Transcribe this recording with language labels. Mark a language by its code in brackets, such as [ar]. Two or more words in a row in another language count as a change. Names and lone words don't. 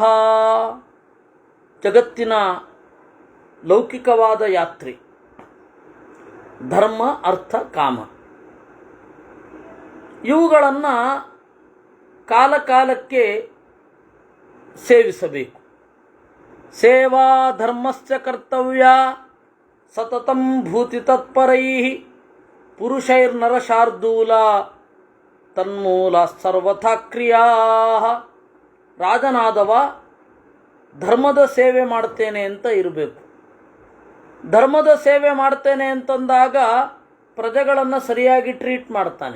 [kn] ಜಗತ್ತಿನ ಲೌಕಿಕವಾದ ಯಾತ್ರೆ ಧರ್ಮ, ಅರ್ಥ, ಕಾಮ ಇವುಗಳನ್ನು ಕಾಲಕಾಲಕ್ಕೆ ಸೇವಿಸಬೇಕು. [sa] ಸೇವಾ ಧರ್ಮಸ್ಯ ಕರ್ತವ್ಯ ಸತತಂ ಭೂತಿ ತತ್ಪರೈಃ ಪುರುಷೈರ್ನರಶಾರ್ದೂಲ ತನ್ಮೂಲ ಸರ್ವಥಾ ಕ್ರಿಯಾ. [kn] ರಾಜನಾದವ ಧರ್ಮದ ಸೇವೆ ಮಾಡ್ತೇನೆ ಅಂತ ಇರಬೇಕು. ಧರ್ಮದ ಸೇವೆ ಮಾಡ್ತೇನೆ ಅಂತಂದಾಗ ಪ್ರಜೆಗಳನ್ನು ಸರಿಯಾಗಿ ಟ್ರೀಟ್ ಮಾಡ್ತಾನೆ.